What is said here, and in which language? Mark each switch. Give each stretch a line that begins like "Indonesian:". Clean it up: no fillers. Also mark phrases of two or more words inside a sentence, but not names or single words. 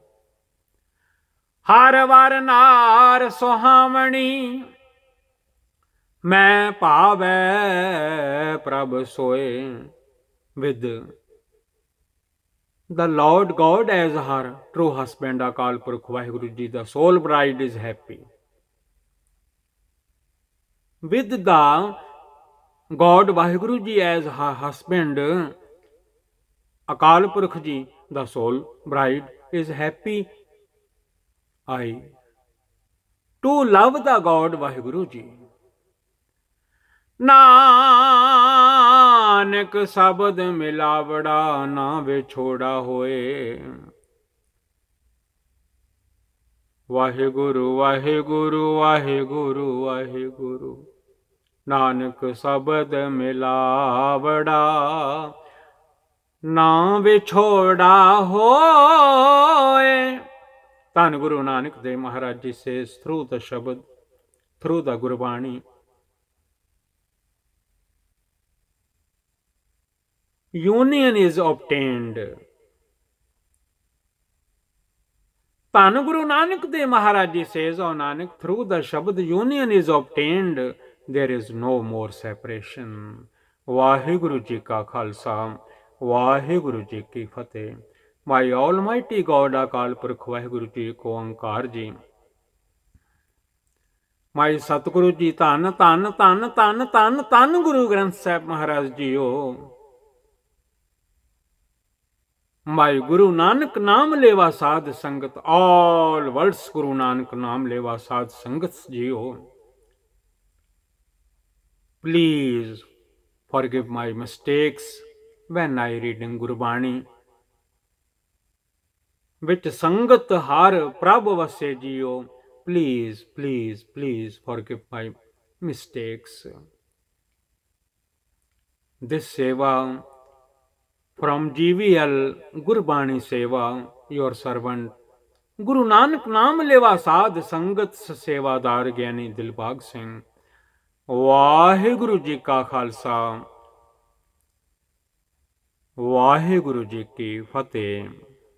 Punjabi: ਹਰ ਵਰ ਨਾਰ ਸੁਹਾਵਣੀ ਮੈਂ ਭਾਵੈ ਪ੍ਰਭ ਸੋਏ.
English: With the Lord God as her true husband, Akal Purkh Vaheguru Ji, the soul bride is happy. With the God Vaheguru Ji as her husband, Akal Purkh Ji, the soul bride, is happy. I to love the God Vaheguru Ji.
Punjabi: ਨਾਨਕ ਨਾਨਕ ਸ਼ਬਦ ਮਿਲਾਵੜਾ ਨਾ ਵਿਛੋੜਾ ਹੋਏ। ਵਾਹਿਗੁਰੂ ਵਾਹਿਗੁਰੂ ਵਾਹਿਗੁਰੂ ਵਾਹਿਗੁਰੂ, ਨਾਨਕ ਸ਼ਬਦ ਮਿਲਾਵੜਾ ਨਾ ਵਿਛੋੜਾ ਹੋਏ।
English: ਧੰਨ ਗੁਰੂ ਨਾਨਕ ਦੇਵ ਮਹਾਰਾਜ ਜੀ says through the Shabad, through the Gurbani, union is obtained. ਧੰਨ ਗੁਰੂ ਨਾਨਕ ਦੇਵ ਮਹਾਰਾਜ ਜੀ says, oh Nanak, through the Shabad union is obtained, there is no more separation.
Punjabi: ਵਾਹਿਗੁਰੂ ਜੀ ਕਾ ਖਾਲਸਾ, ਵਾਹਿਗੁਰੂ ਜੀ ਕੀ ਫਤਿਹ।
English: My Almighty God,
Punjabi: ਅਕਾਲ ਪੁਰਖ ਵਾਹਿਗੁਰੂ ਜੀ ਕੋ ਓੰਕਾਰ ਜੀ। My ਸਤਿਗੁਰੂ ਜੀ ਧੰਨ ਧੰਨ ਧੰਨ ਧੰਨ ਧੰਨ ਧੰਨ ਗੁਰੂ ਗ੍ਰੰਥ ਸਾਹਿਬ ਮਹਾਰਾਜ ਜੀਓ।
English: My
Punjabi: ਗੁਰੂ ਨਾਨਕ ਨਾਮ ਲੇਵਾ ਸਾਧ ਸੰਗਤ,
English: all worlds
Punjabi: ਗੁਰੂ ਨਾਨਕ ਨਾਮ ਲੇਵਾ ਸਾਧ ਸੰਗਤ ਜੀਓ,
English: please forgive my mistakes when I read in Gurbani, which
Punjabi: ਸੰਗਤ ਹਰਿ ਪ੍ਰਭੂ ਵਸੇ ਜੀਓ,
English: please, please, please forgive my mistakes. This Seva from GVL Gurbani Seva, your servant
Punjabi: ਗੁਰੂ ਨਾਨਕ ਨਾਮ ਲੇਵਾ ਸਾਧ ਸੰਗਤ ਸੇਵਾਦਾਰ ਗਿਆਨੀ ਦਿਲਬਾਗ ਸਿੰਘ। ਵਾਹਿਗੁਰੂ ਜੀ ਕਾ ਖਾਲਸਾ, ਵਾਹਿਗੁਰੂ ਜੀ ਕੀ ਫਤਿਹ।